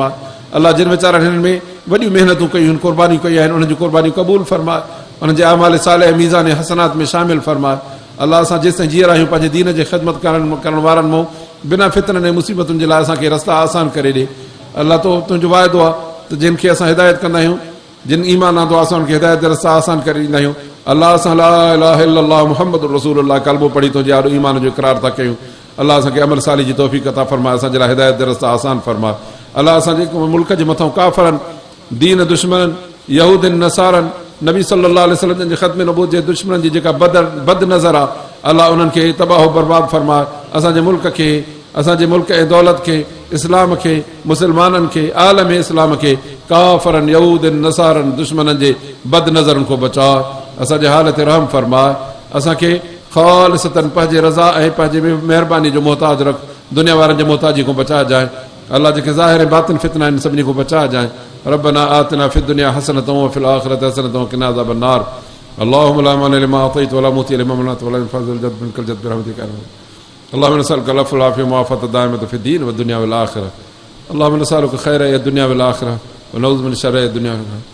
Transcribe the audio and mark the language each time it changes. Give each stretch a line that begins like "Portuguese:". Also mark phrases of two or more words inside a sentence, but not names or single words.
Sindhi: अल्लाह जिन वीचारनि हिननि में वॾियूं महिनतूं कयूं आहिनि, क़ुर्बानियूं कयूं आहिनि, उन्हनि जूं क़ुर्बानियूं क़बूल फरमाए, उन्हनि जे अमाल सालिह मीज़ान हसनात में शामिल फरमाए। अल्लाह असां जेसिताईं जीअर आहियूं पंहिंजे दीन जे ख़िदमत करण वारनि मां बिना फितरनि ऐं मुसीबतुनि जे लाइ असांखे रस्ता आसान करे ॾे। अल्लाह तुंहिंजो वाइदो आहे त जिन खे असां हिदायत कंदा आहियूं, जिन ईमान आंदो आहे, असां उनखे हिदायत जा रस्ता आसान करे ॾींदा आहियूं। अल्लाह असां
Arabic: لا إله إلا الله محمد رسول الله
Sindhi: कलमो पढ़ी तुंहिंजे आॾो ईमान जो इक़रार था कयूं। अल्लाह असांखे अमल साली जी तौफ़ीक़ अता फरमाए, असांजे लाइ हिदायत जा रस्ता आसान फरमाए। अल्लाह असांजे मुल्क जे मथां काफ़रनि, दीन दुश्मननि, यहूदनि, नसारनि, नबी
Arabic: صلى الله عليه وسلم
Sindhi: जे ख़त्म नबूवत जे दुश्मननि जी जेका बद नज़र आहे, अल्लाह उन्हनि खे तबाह बर्बाद फरमाए। असांजे मुल्क ऐं दौलत खे, इस्लाम खे, मुस्लमाननि खे, आलम इस्लाम खे काफ़रनि, यहूदनि, नसारनि, दुश्मननि जे बद नज़रनि खां बचाए। असांजे हाल ते रहम फरमाए। असांखे ख़ालिसतन पंहिंजे रज़ा ऐं पंहिंजे महिरबानी जो मोहताज रख, दुनिया वारनि जे मोहताजी खां बचाइजांइ। अल्लाह जेके ज़ाहिर ऐं बातिन फितना आहिनि सभिनी खां बचाइजांइ।
Arabic: ربنا آتنا في الدنيا حسنة وفي الآخرة حسنة وقنا عذاب النار. اللهم لا مانع لما أعطيت ولا معطي لما منعت ولا ينفع ذا الجد منك الجد برحمتك يا ربي. اللهم نسألك العفو والعافية والمعافاة الدائمة في الدين والدنيا والآخرة. اللهم نسألك خير الدنيا والآخرة ونعوذ من شر الدنيا والآخرة.